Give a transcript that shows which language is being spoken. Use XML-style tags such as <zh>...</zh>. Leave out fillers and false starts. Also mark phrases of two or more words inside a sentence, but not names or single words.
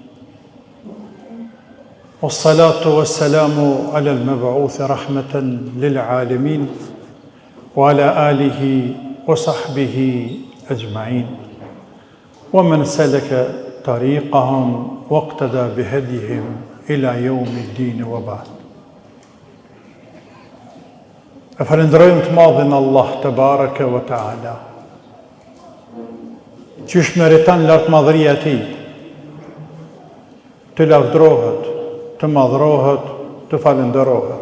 <ar>والصلاة والسلام على المبعوث رحمة للعالمين وعلى آله وصحبه أجمعين ومن سلك طريقهم واقتدى بهديهم إلى يوم الدين وبعد.</ar> <sq>E falenderojmë të madhin Allah të</sq> <ar>تبارك وتعالى,</ar> <sq>qysh meriton lartë madhëria e tij, të lavdrohet, të madhrohet, të falenderohet.</sq>